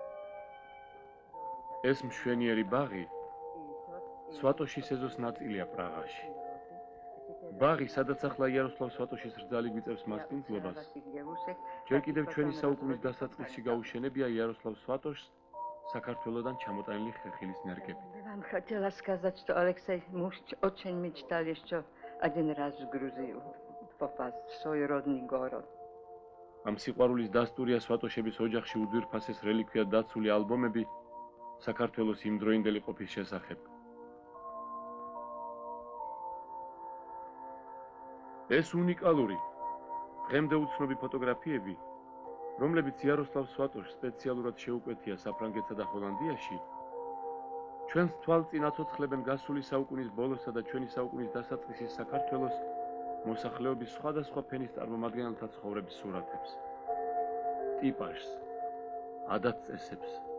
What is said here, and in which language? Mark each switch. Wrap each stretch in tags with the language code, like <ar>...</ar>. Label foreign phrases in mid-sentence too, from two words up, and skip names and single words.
<ka>ეს მშვენიერი ბაღი სვატოშის ეზოს ნაწილია პრაღაში. ბაღი, სადაც ახლა იაროსლავ სვატოშის რძალი გვიწევს მასპინძლობას, ჯერ კიდევ ჩვენი საუკუნის დასაწყისში გაუშენებია იაროსლავ сватошს საქართველოდან ჩამოტანილი ხეხილის ნერგებით.</ka> <ru>Вам хотела сказать, что Алексей муж очень мечтали еще один раз в Грузию попасть, в свой родный город.</ru> <ka>ამ სიყვარულის დასტურია сватошების ოჯახში უძვირფასეს რელიკვიად დაცული ალბომები საქართველოს იმდროინდელი ყოფის შესახებ. ეს უნიკალური, დღემდე უცნობი ფოტოგრაფიები, რომლებიც იაროსლავ სვატოშს სპეციალურად შეუკვეთია საფრანგეთსა და ჰოლანდიაში, ჩვენს თვალწინ აცოცხლებენ გასული საუკუნის ბოლოსა და ჩვენი საუკუნის დასაწყისის საქართველოს მოსახლეობის სხვადასხვა ფენის წარმომადგენელთა ცხოვრების სურათებს, ტიპაჟს, ადათ-წესებს.</ka>